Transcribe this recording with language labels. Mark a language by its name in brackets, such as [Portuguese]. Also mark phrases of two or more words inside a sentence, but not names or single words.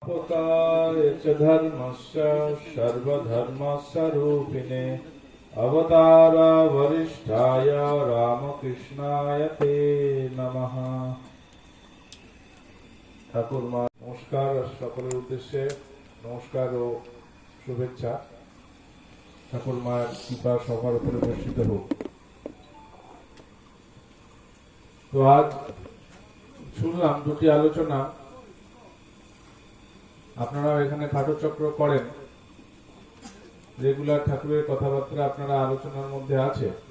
[Sanskrit] स्थापकाय च धर्मस्य सर्वधर्मस्वरूपिणे अवतार वरिष्ठाय रामकृष्णाय ते नमः। [Bangla] ঠাকুর মা নমস্কার সকলের উদ্দেশ্যে নমস্কার ও শুভেচ্ছা। ঠাকুর মার কৃপা सবার উপরে বর্ষিত হোক। তো আজ শুনলাম দুটি আলোচনা, আপনারা এখানে খাটচক্র করেন, রেগুলার ঠাকুরের কথাবার্তা আপনারা আলোচনার মধ্যে আছে।